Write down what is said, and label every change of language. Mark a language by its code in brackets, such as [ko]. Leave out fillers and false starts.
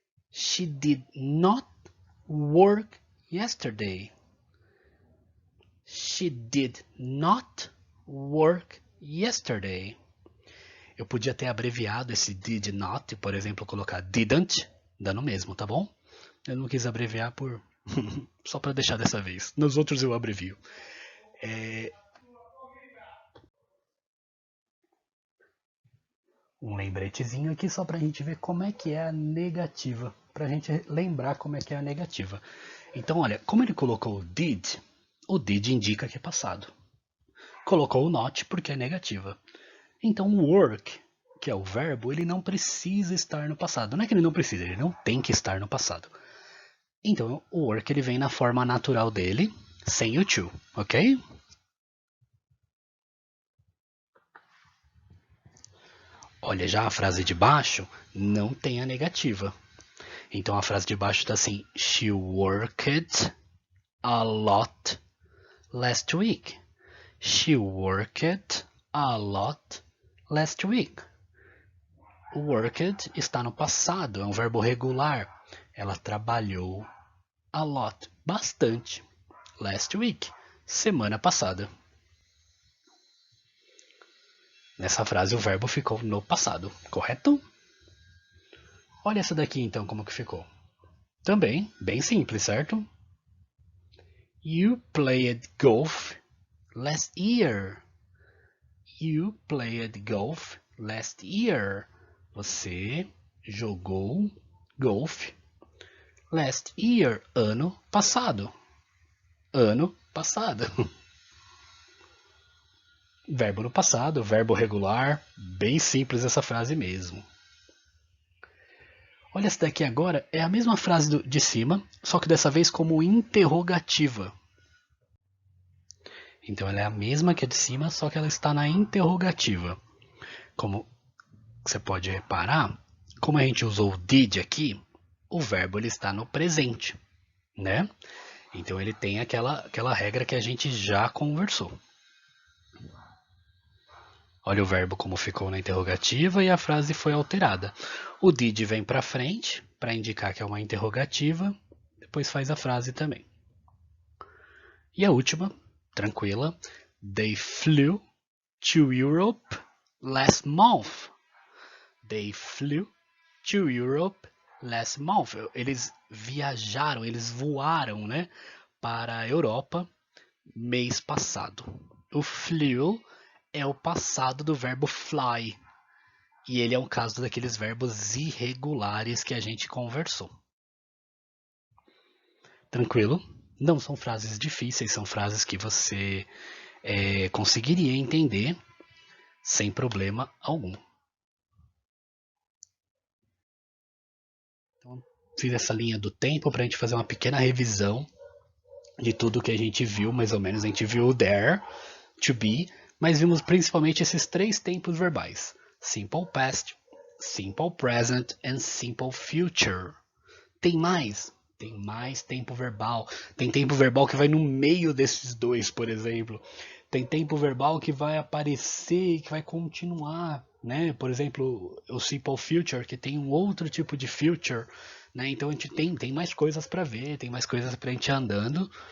[en] She did not work yesterday. She did not work yesterday. [pt] Eu podia ter abreviado esse did not, por exemplo, colocar didn't, dando o mesmo, tá bom? Eu não quis abreviar por só para deixar dessa vez. Nos outros eu abrevio. Um lembretezinho aqui só para a gente ver como é que é a negativa, para a gente lembrar como é que é a negativa. Então, olha, como ele colocou o did indica que é passado. Colocou o not porque é negativa. Então, o work, que é o verbo, ele não precisa estar no passado. Não é que ele não precisa, ele não tem que estar no passado. Então, o work ele vem na forma natural dele, sem o to, ok? Olha, já a frase de baixo não tem a negativa. Então a frase de baixo está assim: [en] She worked a lot last week. She worked a lot last week. [pt] O worked está no passado, é um verbo regular. Ela trabalhou a lot, bastante. Last week, semana passada. Nessa frase o verbo ficou no passado, correto? Olha essa daqui então como que ficou. Também, bem simples, certo? [en] You played golf last year. You played golf last year. [pt] Você jogou golfe last year, ano passado. Ano passado. Verbo no passado, verbo regular, bem simples essa frase mesmo. Olha essa daqui agora, é a mesma frase de cima, só que dessa vez como interrogativa. Então ela é a mesma que a de cima, só que ela está na interrogativa. Como você pode reparar, como a gente usou o did aqui, o verbo ele está no presente, né? Então ele tem aquela regra que a gente já conversou. Olha o verbo como ficou na interrogativa e a frase foi alterada. O did vem para frente para indicar que é uma interrogativa, depois faz a frase também. E a última, tranquila, [en] They flew to Europe last month. They flew to Europe last month. [pt] Eles viajaram, eles voaram, né, para a Europa mês passado. O flew é o passado do verbo fly. E ele é um caso daqueles verbos irregulares que a gente conversou. Tranquilo? Não são frases difíceis, são frases que você conseguiria entender sem problema algum. Então, fiz essa linha do tempo para a gente fazer uma pequena revisão de tudo que a gente viu, mais ou menos. A gente viu o there, to be, mas vimos principalmente esses 3 tempos verbais. [en] Simple past, simple present and simple future. [pt] Tem mais? Tem mais tempo verbal. Tem tempo verbal que vai no meio desses dois, por exemplo. Tem tempo verbal que vai aparecer e que vai continuar, né? Por exemplo, o simple future, que tem um outro tipo de future, né? Então a gente tem mais coisas para ver, tem mais coisas para a gente ir andando.